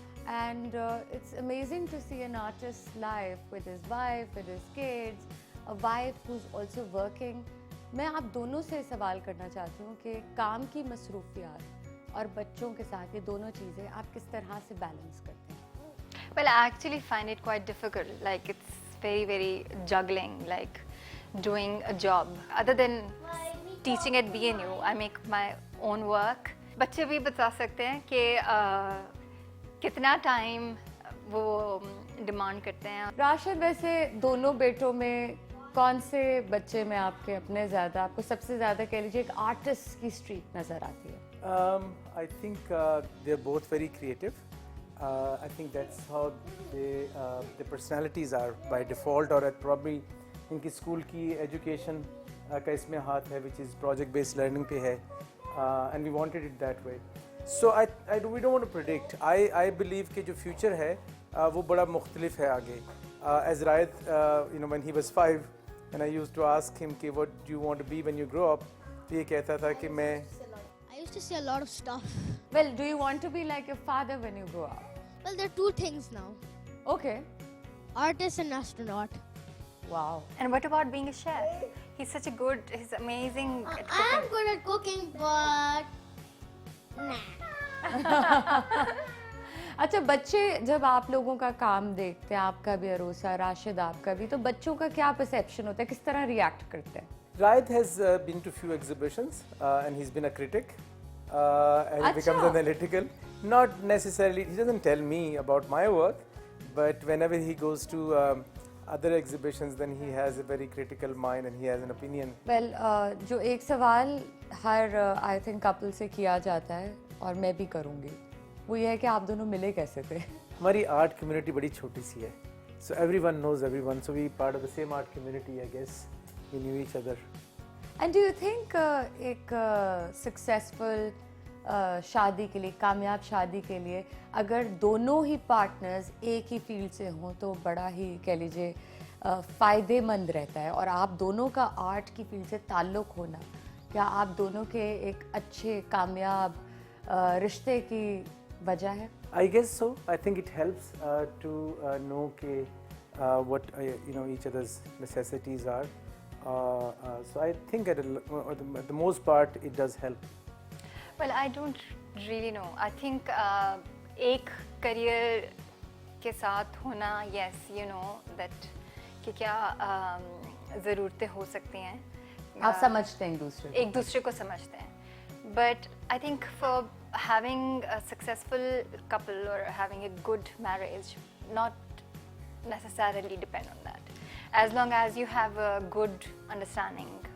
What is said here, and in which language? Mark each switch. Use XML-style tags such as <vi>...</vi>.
<en>And it's amazing to see an artist life with his wife, with his kids, a wife who is also working.</en> <ur>میں آپ دونوں سے سوال کرنا چاہتی ہوں کہ کام کی مصروفیات اور بچوں کے ساتھ یہ دونوں چیزیں آپ کس طرح سے بیلنس کرتے ہیں؟</ur> <en>Well, I actually find it quite difficult. Like it's very, very juggling, like doing a job. Other than teaching at BNU, I make my own work.</en> <ur>بچے بھی بتا سکتے ہیں کہ کتنا ٹائم وہ ڈیمانڈ کرتے ہیں. راشد, ویسے دونوں بیٹوں میں کون سے بچے میں آپ کے اپنے زیادہ, آپ کو سب سے زیادہ کہہ لیجیے ایک آرٹسٹ کی اسٹریک نظر آتی ہے؟</ur> <en>I think they're both very creative. I think that's how their personalities are by default, or probably</en> <ur>ان کی اسکول کی ایجوکیشن کا اس میں ہاتھ ہے,</ur> <en>which is project based learning</en> <ur>پہ ہے,</ur> <en>and we wanted it that way. So we don't want to predict. I believe</en> <ur>کہ جو future ہے وہ بڑا مختلف ہے آگے.</ur> <en>As Raid, you know, when he was 5 and I used to ask him کہ what do you want to be when you grow up,</en> <ur>تو یہ کہتا تھا کہ میں</ur> <en>I used to say a lot of stuff. Well, do you want to be like your father when you grow up? Well, there are two things now. Okay. Artist and astronaut. Wow. And what about being a chef? He's amazing at I am good at cooking, but nah.</en> <ur>اچھا, بچے جب آپ لوگوں کا کام دیکھتے ہیں, آپ کا بھی عروسہ, راشد آپ کا بھی, تو بچوں کا کیا پرسیپشن ہوتا ہے, کس طرح ریئیکٹ کرتے ہیں؟</ur> <en>Raid has been to few exhibitions and he's been a critic and he becomes analytical. Not necessarily, he doesn't tell me about my work, but whenever he goes to other exhibitions then he has a very critical mind and he has an opinion.</en> <ur>Well, جو ایک سوال ہر</ur> <en>I think couple</en> <ur>سے کیا جاتا ہے اور میں بھی کروں گی, وہ یہ ہے کہ آپ دونوں ملے کیسے تھے؟ ہماری آرٹ کمیونٹی بڑی چھوٹی سی ہے,</ur> <en>so everyone knows everyone, so we part of the same art community, I guess. We knew each other. And do you think ایک successful</en> <ur>شادی کے لیے, کامیاب شادی کے لیے اگر دونوں ہی پارٹنرز ایک ہی فیلڈ سے ہوں تو بڑا ہی کہہ لیجیے فائدے مند رہتا ہے. اور آپ دونوں کا آرٹ کی فیلڈ سے تعلق ہونا کیا آپ دونوں کے ایک اچھے کامیاب رشتے کی وجہ ہے؟</ur> <en>I guess so. I think it helps to know what each other's necessities are. So I think at the most part it does help. Well, I don't really know. I think</en> <ur>ایک career کے ساتھ ہونا,</ur> <en>yes, you know that</en> <ur>کہ کیا ضرورتیں ہو سکتی ہیں. آپ سمجھتے ہیں ایک دوسرے کو سمجھتے ہیں.</ur> <en>But I think for having a successful couple or having a good marriage, not necessarily depend on that. As long as you have a good understanding.</en>